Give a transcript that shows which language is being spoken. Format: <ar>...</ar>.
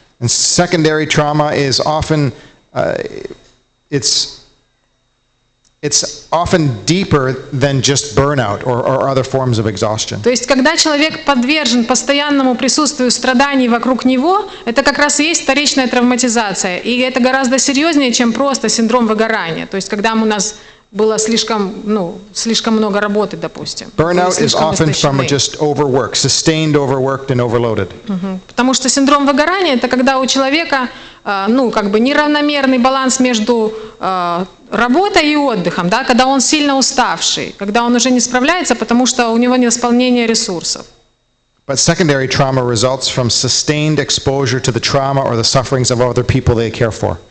<en>And secondary trauma is often it's often deeper than just burnout or other forms of exhaustion.</en> <ru>То есть, когда человек подвержен постоянному присутствию страданий вокруг него, это как раз и есть вторичная травматизация. И это гораздо серьезнее, чем просто синдром выгорания. То есть, когда у нас было слишком много работы, допустим.</ru> <en>Burnout is often from just overwork, sustained overworked and overloaded.</en> <ru>Потому что синдром выгорания – это когда у человека неравномерный баланс между работой и отдыхом, да, когда он сильно уставший, когда он уже не справляется, потому что у него невосполнение ресурсов.</ru> <en>But secondary trauma results from sustained exposure to the trauma or the sufferings of other people they care for.</en>